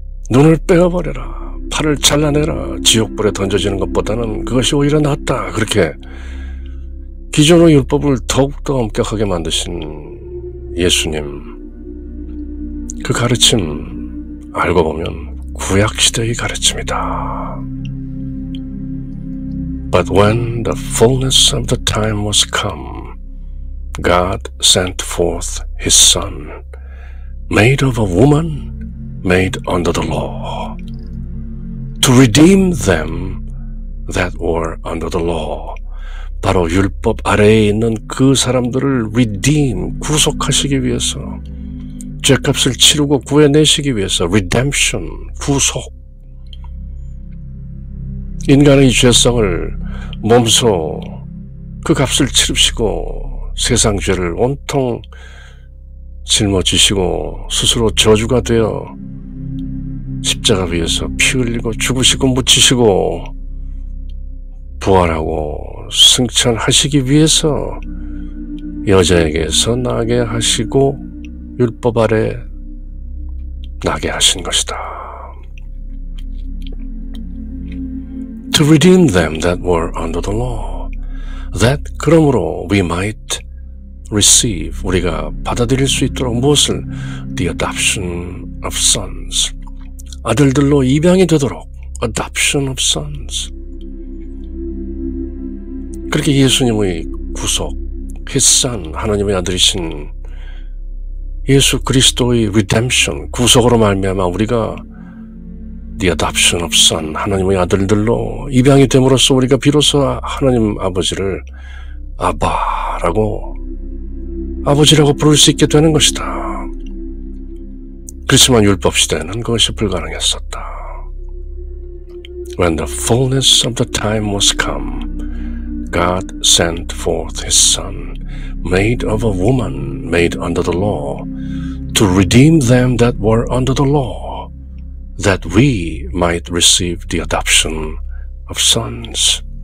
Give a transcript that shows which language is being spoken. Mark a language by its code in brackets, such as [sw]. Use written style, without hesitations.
[ko] 눈을 빼어버려라. 팔을 잘라내라. 지옥불에 던져지는 것보다는 그것이 오히려 낫다. 그렇게 기존의 율법을 더욱더 엄격하게 만드신 예수님, 그 가르침 알고 보면 구약시대의 가르침이다. [en] But when the fullness of the time was come, God sent forth His Son, made of a woman, made under the law, to redeem them that were under the law. [ko] 바로 율법 아래에 있는 그 사람들을 redeem, 구속하시기 위해서, 죄값을 치르고 구해내시기 위해서, redemption, 구속. 인간의 죄성을 몸소 그 값을 치르시고 세상 죄를 온통 짊어지시고 스스로 저주가 되어 십자가 위에서 피 흘리고 죽으시고 묻히시고 부활하고 승천하시기 위해서 여자에게서 나게 하시고 율법 아래 나게 하신 것이다. [en] To redeem them that were under the law, that 그러므로 we might receive, [ko] 우리가 받아들일 수 있도록 무엇을? [en] The adoption of sons, [ko] 아들들로 입양이 되도록 [en] adoption of sons. [ko] 그렇게 예수님의 구속, [en] His Son, [ko] 하나님의 아들이신 예수 그리스도의 redemption, 구속으로 말미암아 우리가 [en] The adoption of son, [ko] 하나님의 아들들로 입양이 됨으로써 우리가 비로소 하나님 아버지를 아바라고, 아버지라고 부를 수 있게 되는 것이다. 그렇지만 율법 시대에는 그것이 불가능했었다. [en] When the fullness of the time was come, God sent forth His Son, made of a woman, made under the law, to redeem them that were under the law, that we might receive the adoption of sons.